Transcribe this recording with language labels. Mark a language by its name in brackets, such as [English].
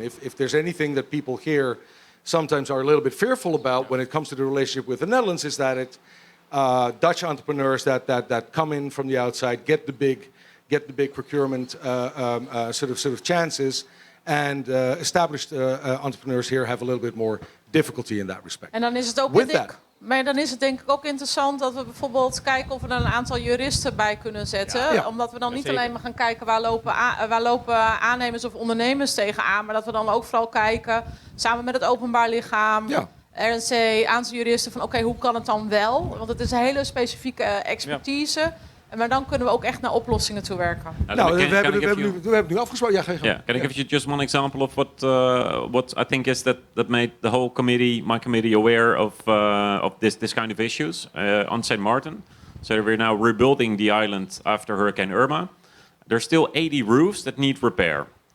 [English] If there's anything that people here sometimes are a little bit fearful about when it comes to the relationship with the Netherlands, is that it's Dutch entrepreneurs that come in from the outside, get the big procurement sort of chances, and established entrepreneurs here have a little bit more difficulty in that respect. [Dutch] En dan is het ook maar dan is het denk ik ook interessant dat we bijvoorbeeld kijken of we er een aantal juristen bij kunnen zetten. Ja. Omdat we dan niet alleen maar gaan kijken waar lopen aannemers of ondernemers tegenaan. Maar dat we dan ook vooral kijken samen met het openbaar lichaam, RNC, aantal juristen van oké, hoe kan het dan wel? Want het is een hele specifieke expertise. Ja. Maar dan kunnen we ook echt naar oplossingen toe werken. We hebben nu afgesproken. [English] Can I give you just one example of what I think is that made the whole committee, my committee, aware of this kind of issues on St. Martin. So we're now rebuilding the island after Hurricane Irma. There's still 80 roofs that need repair.